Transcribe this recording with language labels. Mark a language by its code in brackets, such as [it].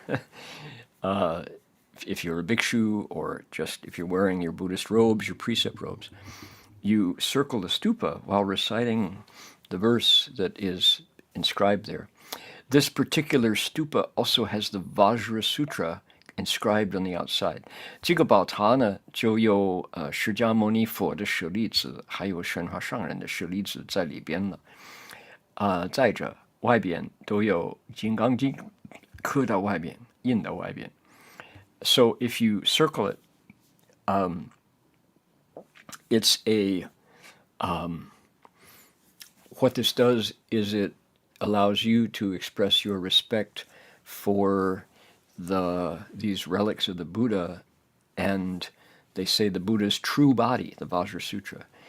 [en] If you're a bhikshu, or just if you're wearing your Buddhist robes, your precept robes, you circle the stupa while reciting the verse that is inscribed there. This particular stupa also has the Vajra Sutra inscribed on the outside. [zh] 这个宝塔呢，就有释迦牟尼佛的舍利子，还有神华上人的舍利子在里边了。再者，外边都有金刚经刻到外边，印到外边。 [en] So if you circle it, it's what this does is it allows you to express your respect for these relics of the Buddha, and they say the Buddha's true body, the Vajra Sutra.